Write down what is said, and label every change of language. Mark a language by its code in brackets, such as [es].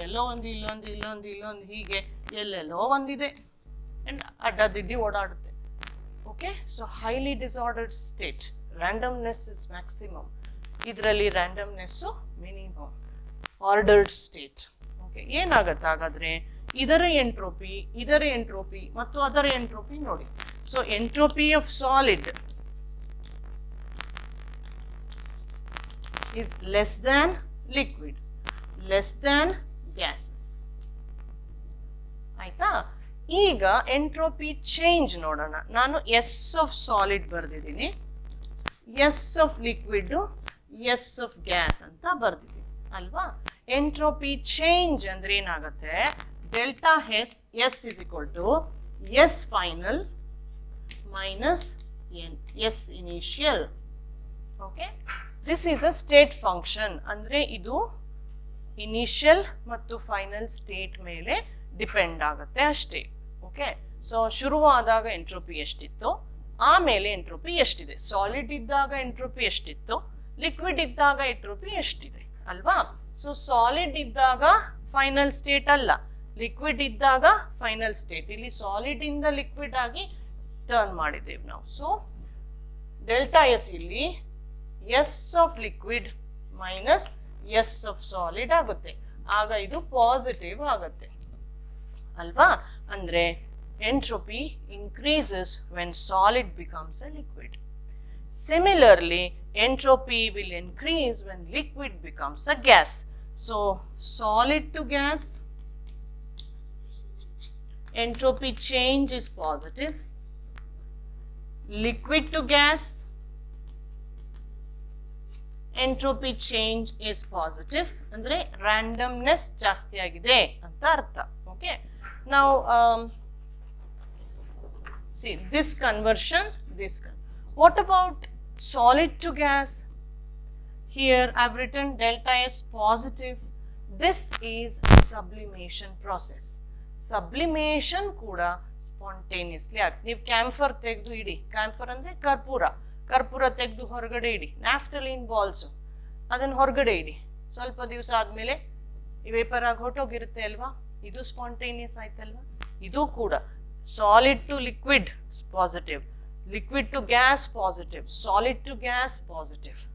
[kn] ಎಲ್ಲೋ ಒಂದು ಇಲ್ಲೊಂದು ಇಲ್ಲೊಂದು ಇಲ್ಲೊಂದು ಹೀಗೆ ಎಲ್ಲೆಲ್ಲೋ ಒಂದಿದೆ and ಅಡ್ಡದಿಡ್ಡಿ ಓಡಾಡುತ್ತೆ. [en] okay, so highly disordered state, randomness is maximum, [kn] ಇದರಲ್ಲಿ [en] Randomness minimum, ordered state. [kn] ಓಕೆ, ಏನಾಗುತ್ತೆ ಹಾಗಾದ್ರೆ ಇದರ ಎಂಟ್ರೋಪಿ ಮತ್ತು ಅದರ ಎಂಟ್ರೋಪಿ ನೋಡಿ. [en] So entropy of solid is less than liquid, less than gases. [kn] ಆಯ್ತಾ? ಈಗ ಎಂಟ್ರೋಪಿ ಚೇಂಜ್ ನೋಡೋಣ. ನಾನು S of solid ಬರ್ದಿದ್ದೀನಿ, S of liquid, S of gas ಅಂತ ಬರ್ದಿದ್ದೀನಿ ಅಲ್ವಾ. ಎಂಟ್ರೋಪಿ ಚೇಂಜ್ ಅಂದ್ರೆ ಏನಾಗುತ್ತೆ, [en] Delta S is equal to S final minus S initial. Okay, this is a state function. [kn] ಅಂದ್ರೆ ಇದು ಇನಿಷಿಯಲ್ ಮತ್ತು ಫೈನಲ್ ಸ್ಟೇಟ್ ಮೇಲೆ ಡಿಪೆಂಡ್ ಆಗುತ್ತೆ ಅಷ್ಟೇ. ಓಕೆ, ಸೊ ಶುರುವಾದಾಗ ಎಂಟ್ರೋಪಿ ಎಷ್ಟಿತ್ತು, ಆಮೇಲೆ ಎಂಟ್ರೋಪಿ ಎಷ್ಟಿದೆ. ಸಾಲಿಡ್ ಇದ್ದಾಗ ಎಂಟ್ರೋಪಿ ಎಷ್ಟಿತ್ತು, ಲಿಕ್ವಿಡ್ ಇದ್ದಾಗ ಎಂಟ್ರೋಪಿ ಎಷ್ಟಿದೆ ಅಲ್ವಾ. ಸೊ ಸಾಲಿಡ್ ಇದ್ದಾಗ ಫೈನಲ್ ಸ್ಟೇಟ್ ಅಲ್ಲ, ಲಿಕ್ವಿಡ್ ಇದ್ದಾಗ ಫೈನಲ್ ಸ್ಟೇಟ್. ಇಲ್ಲಿ ಸಾಲಿಡ್ ಇಂದ ಲಿಕ್ವಿಡ್ ಆಗಿ ಟರ್ನ್ ಮಾಡಿದ್ದೇವೆ ನಾವು. ಸೊ ಡೆಲ್ಟಾ ಎಸ್ ಇಲ್ಲಿ S of liquid minus S of solid ಆಗುತ್ತೆ. ಆಗ ಇದು ಪಾಸಿಟಿವ್ ಆಗುತ್ತೆ ಅಲ್ವಾ. ಅಂದ್ರೆ [en] Entropy increases when solid becomes a liquid. Similarly, entropy will increase when liquid becomes a gas. So solid to gas, entropy change is positive. Liquid to gas, entropy change is positive. [kn] ಅಂದ್ರೆ randomness ಜಾಸ್ತಿ ಆಗಿದೆ ಅಂತ ಅರ್ಥ. [en] Okay, now see this conversion, what about solid to gas? Here I have written delta S positive. This is a sublimation process. [kn] Sublimation ಕೂಡ spontaneously ಆಗ್ತದೆ. ನೀವು camphor ತೆಗೆದು ಇಡಿ, camphor ಅಂದ್ರೆ ಕರ್ಪೂರ ತೆಗೆದು ಹೊರಗಡೆ ಇಡಿ, ನ್ಯಾಫ್ಥಲಿನ್ ಬಾಲ್ಸ್ ಅದನ್ನ ಹೊರಗಡೆ ಇಡಿ, ಸ್ವಲ್ಪ ದಿವಸ ಆದ್ಮೇಲೆ ಈ ವೇಪರ್ ಆಗಿ ಹೊಟ್ಟೋಗಿರುತ್ತೆ ಅಲ್ವಾ. ಇದು ಸ್ಪಾಂಟೇನಿಯಸ್ ಆಯ್ತಲ್ವಾ. ಇದು ಕೂಡ solid to liquid positive, liquid to gas positive, solid to gas positive.